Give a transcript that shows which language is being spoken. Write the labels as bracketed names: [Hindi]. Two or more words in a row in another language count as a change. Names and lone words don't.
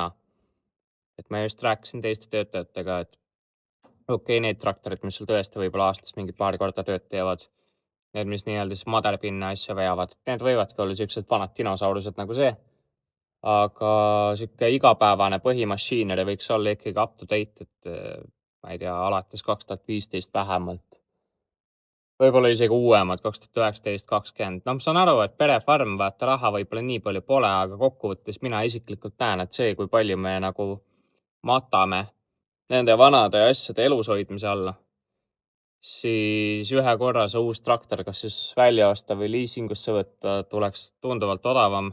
[Estonian] Et ma just rääkisin teiste töötajatega, et okei, need traktorid, mis sul tõesti võib-olla aastas mingi paar korda tööd teevad, need, mis nii-öelda siis maderpinne asja veavad, need võivadki olla sellised vanad dinosaurused nagu see. Aga siuke igapäevane põhimachinery võiks olla ikkagi [English] up to date, [Estonian] et ma ei tea, alates 2015 vähemalt. Võib-olla isegi uuemad, 2019, 2020. No ma saan aru, et perefarm, vaata raha võib-olla nii palju pole, aga kokkuvõttes mina isiklikult näen, et see, kui palju me nagu matame nende vanade asjade elus hoidmise alla, siis ühe korra see uus traktor, kas siis välja osta või liisingusse võtta, tuleks tunduvalt odavam.